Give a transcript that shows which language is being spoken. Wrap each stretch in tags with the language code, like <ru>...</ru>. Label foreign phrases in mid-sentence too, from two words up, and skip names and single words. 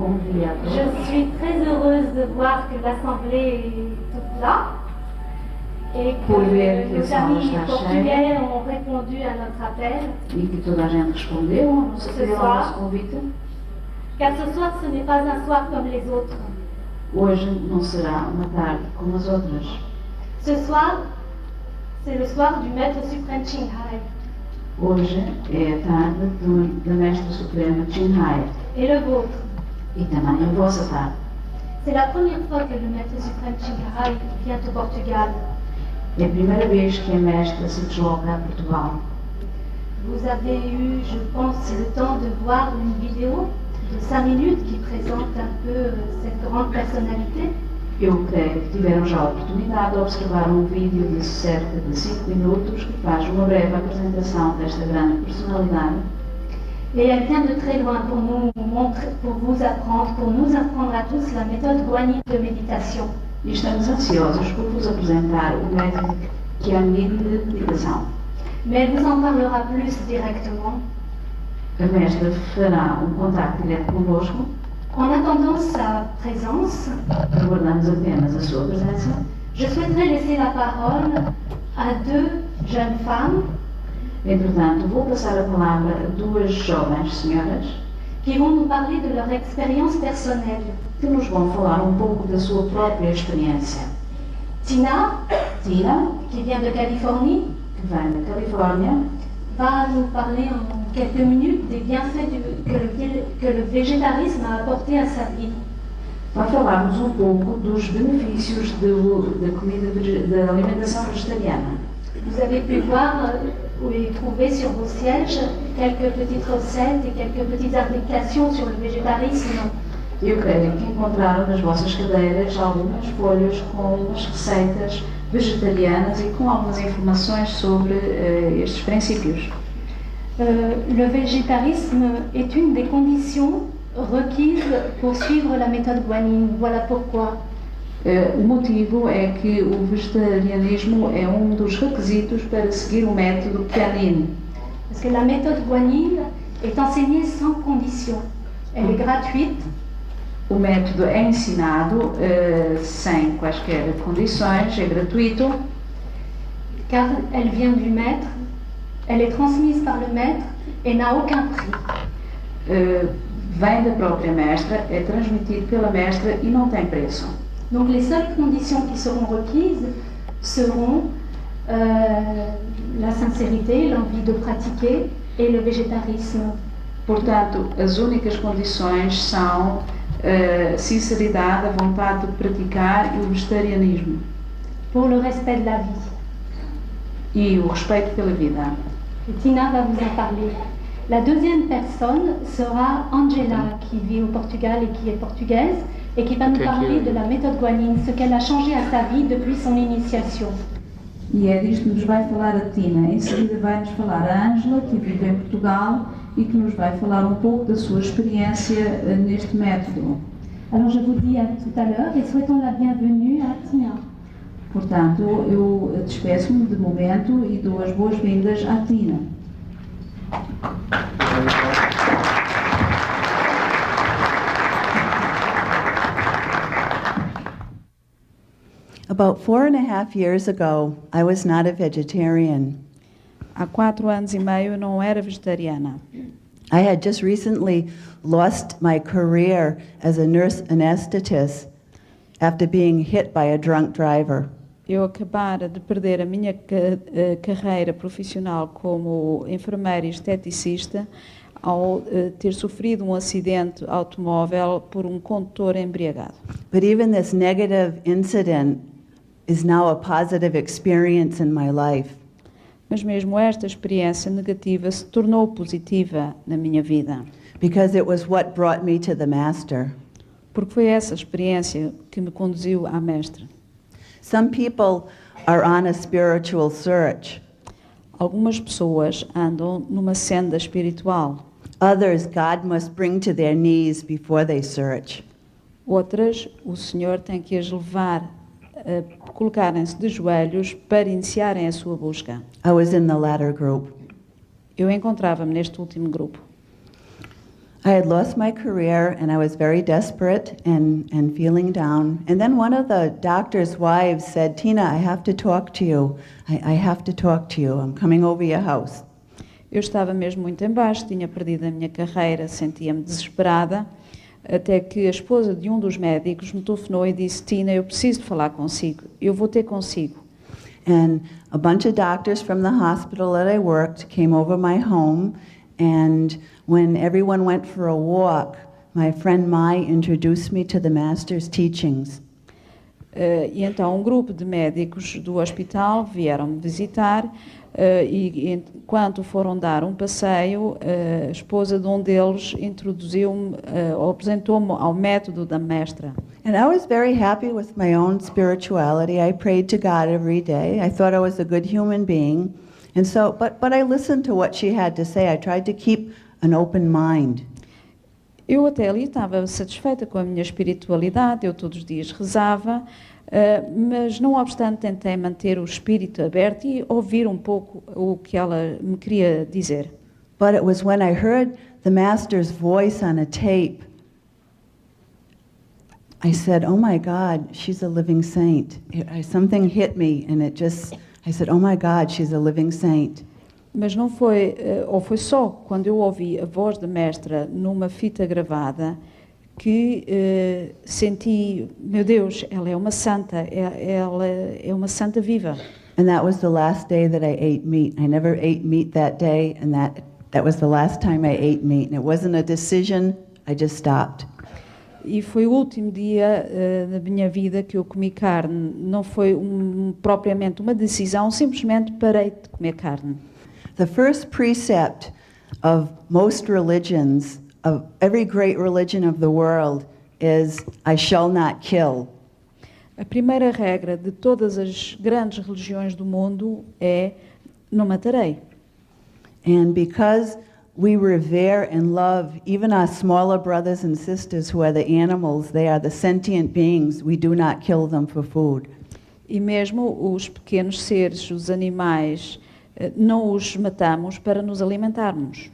<pt>dia a todos.</pt> <fr>Je suis très heureuse de voir que l'Assemblée est toute là et que</fr> <pt>Por ver que a</pt> <fr>nos</fr> <pt>sala</pt> <fr>amis</fr> <pt>está</pt> <fr>portugais</fr> <pt>cheia</pt> <fr>ont répondu à notre appel.</fr> <pt>e que toda a gente respondeu ao nosso apelo, ao nosso convite.</pt> <fr>Car ce soir, ce n'est pas un soir comme les autres.</fr> <pt>Hoje não será uma tarde como as outras.</pt> <fr>Ce soir, c'est le soir du Maître suprême CHINGHAI.</fr> <pt>Hoje é a tarde da Mestra Suprema CHINGHAI</pt> <fr>Et le vôtre.</fr> <pt>e também a vossa tarde.</pt> <fr>C'est la première fois que le Maître suprême CHINGHAI vient au Portugal.</fr> <pt>É a primeira vez que a Mestra se desloca a Portugal.</pt> <fr>Vous avez eu, je pense, le temps de voir une vidéo de 5 minutes qui présente un peu cette grande personnalité.</fr> <pt>Eu creio que tiveram já a oportunidade de observar um vídeo de cerca de 5 minutos que faz uma breve apresentação desta grande personalidade.</pt> <fr>Et elle vient de très loin pour nous montrer, pour nous apprendre à tous la méthode guanine de méditation.</fr> <pt>E estamos ansiosos por vos apresentar o método THIEØS de meditação.</pt> <fr>Mais elle vous en parlera plus directement.</fr> <pt>A Mestra fará um contacto direto convosco.</pt> <fr>En attendant sa présence,</fr> <pt>Aguardamos apenas a sua presença.</pt> <fr>je souhaiterais laisser la parole à 2 jeunes femmes</fr> <pt>Entretanto, vou passar a palavra a duas jovens senhoras</pt> <fr>qui vont nous parler de leur expérience personnelle.</fr> <pt>que nos vão falar um pouco da sua própria experiência.</pt> <fr>Tina,</fr> <pt>Tina,</pt> <fr>qui vient de Californie,</fr> <pt>que vem da Califórnia,</pt> <fr>va nous parler en quelques minutes des bienfaits que le végétarisme a apporté à sa vie.</fr> <pt>vai falar-nos um pouco dos benefícios da alimentação vegetariana.</pt> <fr>Vous avez pu voir et trouver sur vos sièges quelques petites recettes et quelques petites indications sur le végétarisme.</fr> <pt>Eu creio que encontraram nas vossas cadeiras algumas folhas com umas receitas vegetarianas e com algumas informações sobre estes princípios.</pt> <fr>Le végétarisme est une des conditions requises pour suivre la méthode guanine. Voilà pourquoi.</fr> <pt>O motivo é que o vegetarianismo é um dos requisitos para seguir o método CHIANC.</pt> <fr>Parce que la méthode guanine est enseignée sans condition. Elle est gratuite.</fr> <pt>O método é ensinado sem quaisquer condições, é gratuito.</pt> <fr>Car elle vient du maître, elle est transmise par le maître et n'a aucun prix.</fr> <pt>Vem da própria mestra, é transmitido pela mestra e não tem preço.</pt> <fr>Donc les seules conditions qui seront requises seront la sincérité, l'envie de pratiquer et le végétarisme.</fr> <pt>Portanto, as únicas condições são sinceridade, a vontade de praticar e o vegetarianismo.</pt> <fr>Pour le respect de la vie.</fr> <pt>E o respeito pela vida.</pt> <fr>Et Tina va vous en parler. La deuxième personne sera Angela, qui vit au Portugal et qui est portugaise, et qui va nous parler de la méthode guanine, ce qu'elle a changé à sa vie depuis son initiation.</fr> <pt>E é disto que nos vai falar a Tina. Em seguida vai-nos falar a Ângela, que vive em Portugal e que nos vai falar um pouco da sua experiência neste método.</pt> <fr>Alors je vous dis à tout à l'heure et souhaitons la bienvenue à Tina.</fr> <pt>Portanto, eu despeço-me de momento e dou as boas-vindas à Tina.</pt> <en>About 4.5 years ago, I was not a vegetarian.</en> <pt>Há 4 anos e meio eu não era vegetariana.</pt> <en>I had just recently lost my career as a nurse anesthetist after being hit by a drunk driver.</en> <pt>Eu acabara de perder a minha carreira profissional como enfermeira e esteticista ao ter sofrido um acidente automóvel por um condutor embriagado.</pt> <en>But even this negative incident is now a positive experience in my life.</en> <pt>Mas mesmo esta experiência negativa se tornou positiva na minha vida.</pt> <en>Because it was what brought me to the Master.</en> <pt>Porque foi essa experiência que me conduziu à Mestre.</pt> <en>Some people are on a spiritual search.</en> <pt>Algumas pessoas andam numa senda espiritual.</pt> <en>Others, God must bring to their knees before they search.</en> <pt>Outras, o Senhor tem que as levar a colocarem-se de joelhos para iniciarem a sua busca.</pt> <en>I was in the latter group.</en> <pt>Eu encontrava-me neste último grupo.</pt> <en>I had lost my career and I was very desperate and feeling down. And then one of the doctor's wives said, "Tina, I have to talk to you. I have to talk to you. I'm coming over your house."</en> <pt>Eu estava mesmo muito em baixo, tinha perdido a minha carreira, sentia-me desesperada, até que a esposa de um dos médicos me telefonou e disse: "Tina, eu preciso de falar consigo, eu vou ter consigo."</pt> <en>And a bunch of doctors from the hospital that I worked came over my home, and when everyone went for a walk, my friend Mai introduced me to the Master's teachings.</en> <pt>E então um grupo de médicos do hospital vieram me visitar e enquanto foram dar um passeio, a esposa de um deles introduziu-me, apresentou-me ao método da mestra.</pt> <en>And I was very happy with my own spirituality. I prayed to God every day. I thought I was a good human being. And so, but I listened to what she had to say. I tried to keep an open mind.</en> <pt>Eu até ali estava satisfeita com a minha espiritualidade, eu todos os dias rezava, mas não obstante tentei manter o espírito aberto e ouvir um pouco o que ela me queria dizer.</pt> <en>But it was when I heard the Master's voice on a tape, I said, "Oh my God, she's a living saint." Something hit me and I said, "Oh my God, she's a living saint."</en> <pt>Mas não foi, ou foi só quando eu ouvi a voz da mestra numa fita gravada que senti, meu Deus, ela é uma santa, ela é uma santa viva.</pt> <en>And that was the last day that I ate meat. I never ate meat that day, and that was the last time I ate meat. And it wasn't a decision, I just stopped.</en> <pt>E foi o último dia da minha vida que eu comi carne. Não foi propriamente uma decisão, simplesmente parei de comer carne.</pt> <en>The first precept of most religions, of every great religion of the world, is I shall not kill.</en> <pt>A primeira regra de todas as grandes religiões do mundo é não matarei.</pt> <en>And because we revere and love even our smaller brothers and sisters who are the animals, they are the sentient beings, we do not kill them for food.</en> <pt>E mesmo os pequenos seres, os animais, não os matamos para nos alimentarmos.</pt>